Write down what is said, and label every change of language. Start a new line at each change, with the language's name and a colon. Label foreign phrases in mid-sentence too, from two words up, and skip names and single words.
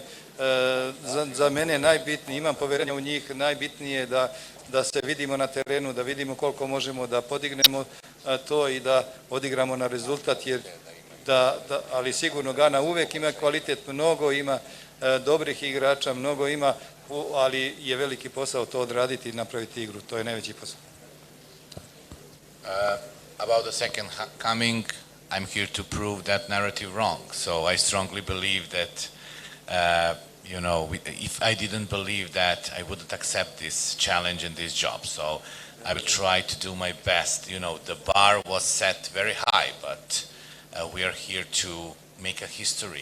Serbian: Za mene najbitnije, imam poverenja u njih, najbitnije je da se vidimo na terenu, da vidimo koliko možemo da podignemo to i da odigramo na rezultat, jer ali sigurno Gana uvek ima kvalitet, mnogo ima dobrih igrača, mnogo ima, ali je veliki posao to odraditi i napraviti igru, to je najveći posao.
English: About the second coming, I'm here to prove that narrative wrong. So I strongly believe that, if I didn't believe that, I wouldn't accept this challenge and this job. So I will try to do my best. The bar was set very high, but we are here to make a history.